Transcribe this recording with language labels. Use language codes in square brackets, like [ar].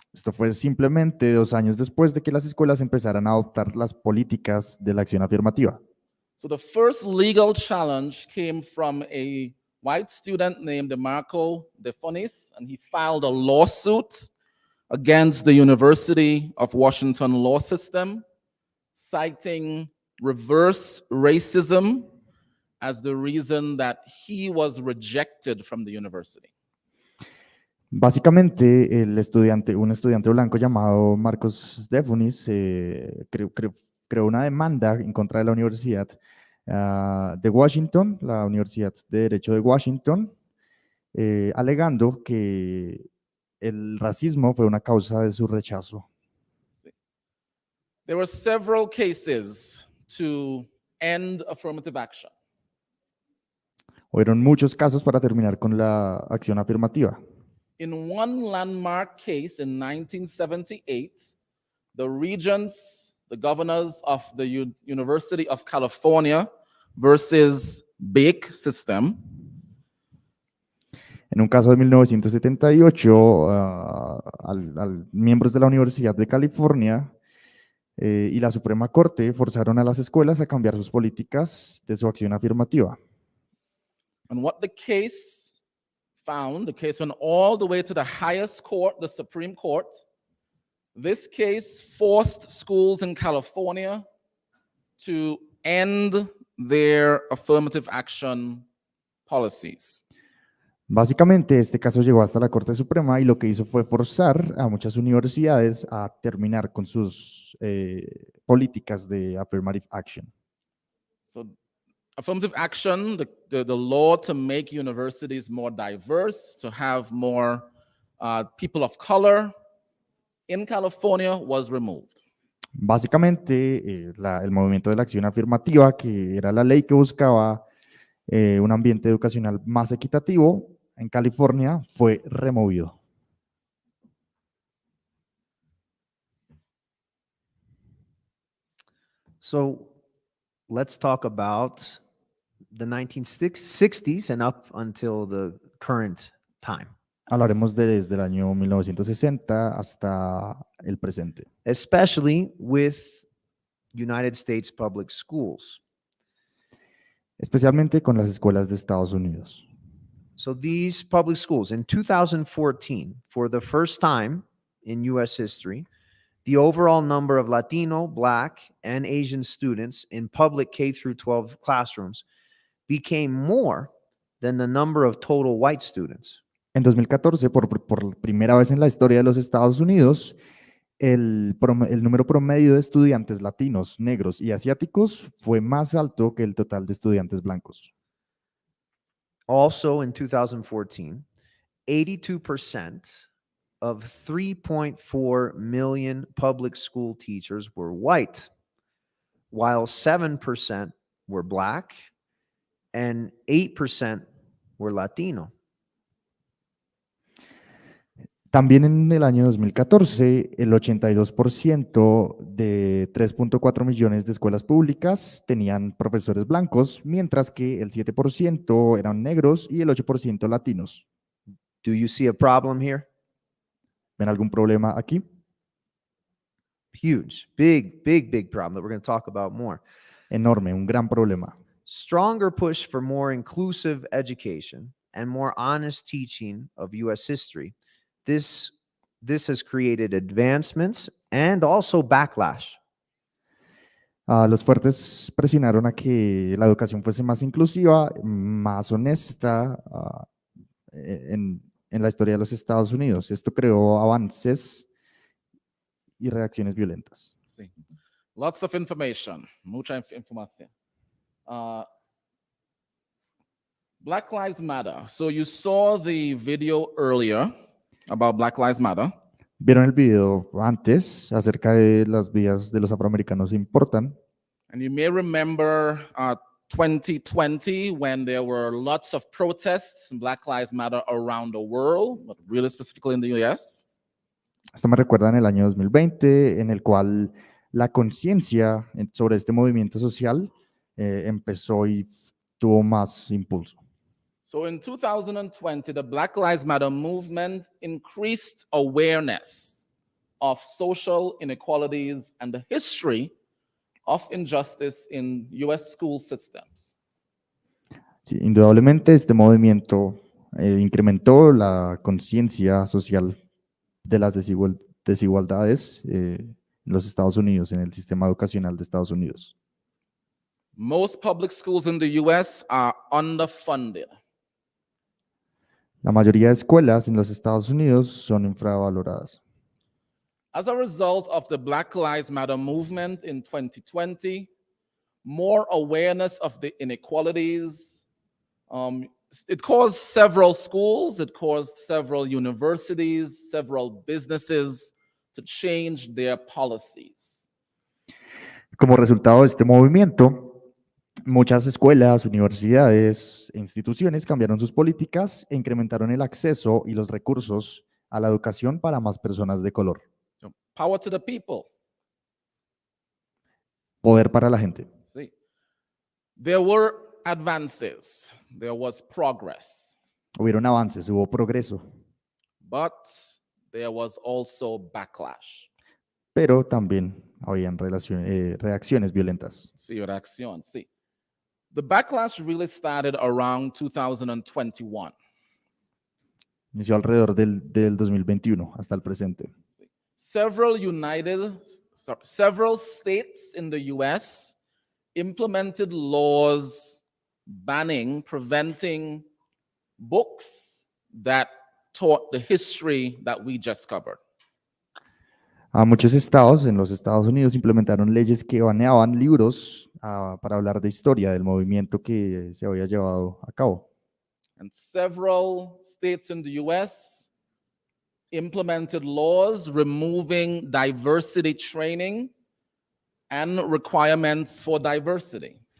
[es] Esto fue simplemente 2 años después de que las escuelas empezaran a adoptar las políticas de la acción afirmativa. [en] So the first legal challenge came from a white student named DeMarco DeFonis, and he filed a lawsuit against the University of Washington law system, citing reverse racism as the reason that he was rejected from the university. [es] Básicamente, un estudiante blanco llamado Marcos Defunis creó una demanda en contra de la Universidad de Washington, la Universidad de Derecho de Washington, alegando que el racismo fue una causa de su rechazo. [en] There were several cases to end affirmative action. [es] Hubieron muchos casos para terminar con la acción afirmativa. [en] In one landmark case in 1978, the regents, the governors of the University of California versus Bake System. [es] En un caso de 1978, miembros de la Universidad de California y la Suprema Corte forzaron a las escuelas a cambiar sus políticas de su acción afirmativa. [en] And what the case found, the case went all the way to the highest court, the Supreme Court. This case forced schools in California to end their affirmative action policies. [es] Básicamente, este caso llegó hasta la Corte Suprema y lo que hizo fue forzar a muchas universidades a terminar con sus políticas de affirmative action. [en] So, affirmative action, the law to make universities more diverse, to have more people of color in California was removed. [es] Básicamente, el movimiento de la acción afirmativa, que era la ley que buscaba un ambiente educacional más equitativo, en California fue removido. [en] So let's talk about the 1960s and up until the current time. [es] Hablaremos desde el año 1960 hasta el presente. [en] Especially with United States public schools. [es] especialmente con las escuelas de Estados Unidos. [en] So these public schools in 2014, for the first time in US history, the overall number of Latino, Black, and Asian students in public K through 12 classrooms became more than the number of total white students. [es] En 2014, por primera vez en la historia de los Estados Unidos, el número promedio de estudiantes latinos, negros y asiáticos fue más alto que el total de estudiantes blancos. [en] Also in 2014, 82% of 3.4 million public school teachers were white, while 7% were Black and 8% were Latino. [es] También en el año 2014, el 82% de 3.4 millones de escuelas públicas tenían profesores blancos, mientras que el 7% eran negros y el 8% latinos. [en] Do you see a problem here? [es] ¿Ven algún problema aquí? [en] Huge, big problem that we're going to talk about more. [es] Enorme, un gran problema. [en] Stronger push for more inclusive education and more honest teaching of U.S. history. This has created advancements and also backlash. [es] Los fuertes presionaron a que la educación fuese más inclusiva, más honesta en la historia de los Estados Unidos. Esto creó avances y reacciones violentas. Sí. [en] Lots of information, [es] mucha información. [en] Black Lives Matter. So you saw the video earlier about Black Lives Matter. [es] Vieron el video antes acerca de las vidas de los afroamericanos importan. [en] And you may remember 2020 when there were lots of protests in Black Lives Matter around the world, but really specifically in the US. [es] Esto me recuerda en el año 2020, en el cual la conciencia sobre este movimiento social empezó y tuvo más impulso. [en] So in 2020, the Black Lives Matter movement increased awareness of social inequalities and the history of injustice in US school systems. [es] Sí, indudablemente este movimiento incrementó la conciencia social de las desigualdades en los Estados Unidos, en el sistema educacional de Estados Unidos. [en] Most public schools in the US are underfunded. [es] La mayoría de escuelas en los Estados Unidos son infravaloradas. [en] As a result of the Black Lives Matter movement in 2020, more awareness of the inequalities, it caused several schools, it caused several universities, several businesses to change their policies. [es] Como resultado de este movimiento, muchas escuelas, universidades e instituciones cambiaron sus políticas e incrementaron el acceso y los recursos a la educación para más personas de color. [en] Power to the people. [es] Poder para la gente. [en] See, there were advances, there was progress, [es] Hubieron avances, hubo progreso, [en] but there was also backlash. [es] pero también habían reacciones violentas. Sí, reacción, sí. [en] The backlash really started around 2021. [es] Inició alrededor del 2021 hasta el presente. [en] Several states in the US implemented laws banning, preventing books that taught the history that we just covered. [es] A muchos estados en los Estados Unidos implementaron leyes que baneaban libros para hablar de historia del movimiento que se había llevado a cabo. [en] And several states in the US implemented laws removing diversity training and requirements for diversity.